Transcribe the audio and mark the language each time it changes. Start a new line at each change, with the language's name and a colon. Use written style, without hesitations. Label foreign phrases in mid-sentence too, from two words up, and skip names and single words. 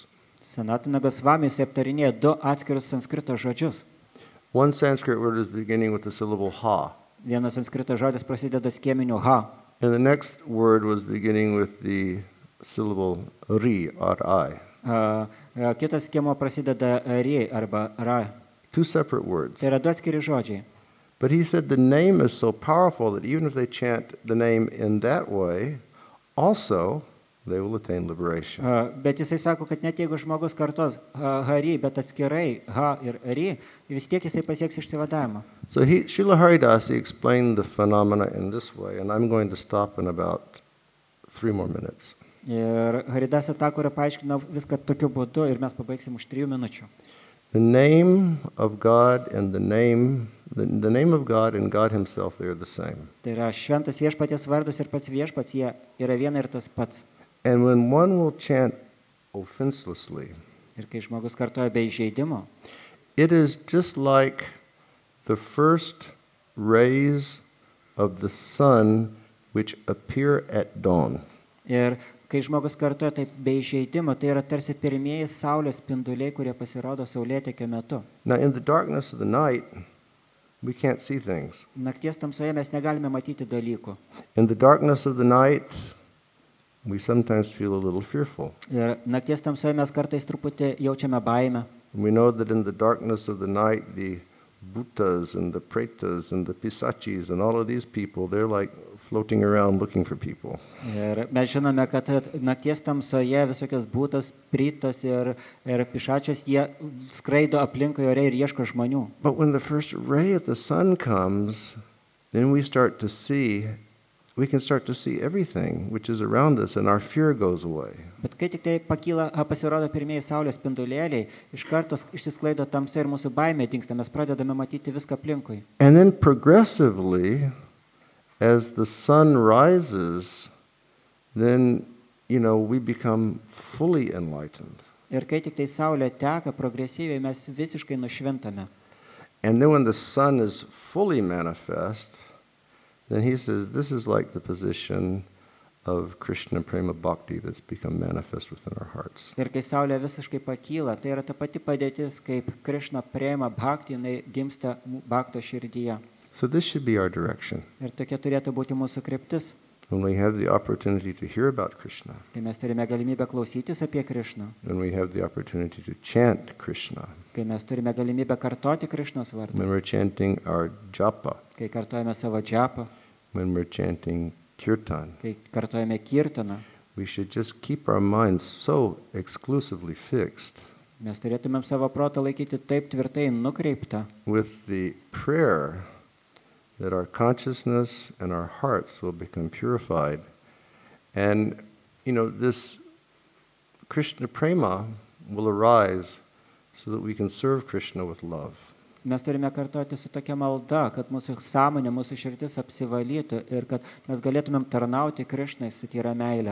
Lithuanian: Sanatana Goswami jisai aptarinėja du atskirus sanskrito žodžius.
English: One Sanskrit word is beginning with the syllable ha.
Lithuanian: Vienas sanskrito žodis prasideda skėminiu ha.
English: And the next word was beginning with the syllable ri, R-I.
Lithuanian: Kitas skėmo prasideda ri arba ra.
English: Two separate words.
Lithuanian: Tai yra du atskiri žodžiai.
English: But he said the name is so powerful that even if they chant the name in that way, also they will attain liberation.
Lithuanian: Bet jisai sako, kad net jeigu žmogus kartos hari, bet atskirai ha ir ri, vis tiek jisai pasieks išsivadavimą.
English: So Srila Haridasi explained the phenomena in this way, and I'm going to stop in about 3 more minutes.
Lithuanian: Ir Haridasa Thakura paaiškino viską tokiu būdu ir mes pabaigsim už 3 minučių.
English: The name of God and the name of God and God himself, they are the same.
Lithuanian: Tai yra šventas viešpaties vardas ir pats viešpats, jie yra viena ir tas pats.
English: And when one will chant offenselessly,
Lithuanian: ir kai žmogus kartoja be įžeidimo,
English: it is just like the first rays of the sun which appear at dawn.
Lithuanian: Ir kai žmogus kartoja taip be įžeidimo, tai yra tarsi pirmieji saulės spinduliai, kurie pasirodo saulėtekio metu.
English: Now in the darkness of the night, we can't see things.
Lithuanian: Nakties tamsoje mes negalime matyti dalykų.
English: In the darkness of the night, we sometimes feel a little fearful.
Lithuanian: Ir nakties tamsoje mes kartais truputį jaučiame baimę.
English: We know that in the darkness of the night, the bhutas and the pretas and the pisachis and all of these people, they're like floating around looking for people.
Lithuanian: Ir mes žinome, kad nakties tamsoje visokios būtos, pritos ir pišačios, jie skraido aplinkui ore ir ieško žmonių.
English: But when the first ray of the sun comes, then we can start to see everything which is around us and our fear goes away.
Lithuanian: Bet kai tik tai pasirodo pirmieji saulės spindulėliai, iš karto išsisklaido tamsa ir mūsų baimė dingsta, mes pradedame matyti viską aplinkui.
English: And then progressively, as the sun rises, then, we become fully enlightened.
Lithuanian: Ir kai tik tai saulė teka, progresyviai mes visiškai nušvintame.
English: And then when the sun is fully manifest, then he says, this is like the position of Krishna Prema Bhakti that's become manifest within our hearts.
Lithuanian: Ir kai saulė visiškai pakyla, tai yra ta pati padėtis, kaip Krishna Prema Bhakti, jinai gimsta bhakto širdyje.
English: So this should be our direction.
Lithuanian: Ir tokia turėtų būti mūsų kryptis.
English: When we have the opportunity to hear about Krishna,
Lithuanian: Kai mes turime galimybę klausytis apie Krishną,
English: when we have the opportunity to chant Krishna,
Lithuanian: kai mes turime galimybę kartoti Krishnos vardą,
English: when we're chanting our japa,
Lithuanian: kai kartojame savo džapą,
English: when we're chanting kirtan,
Lithuanian: kai kartojame kirtaną,
English: we should just keep our minds so exclusively fixed
Lithuanian: mes turėtumėm savo protą laikyti taip tvirtai nukreiptą,
English: with the prayer that our consciousness and our hearts will become purified. And, this Krishna Prema will arise so that we can serve Krishna with love.
Lithuanian: mes turime kartoti su tokia malda, kad mūsų sąmonė, mūsų širdis apsivalytų ir kad mes galėtumėm tarnauti Krishnai su tyra meile.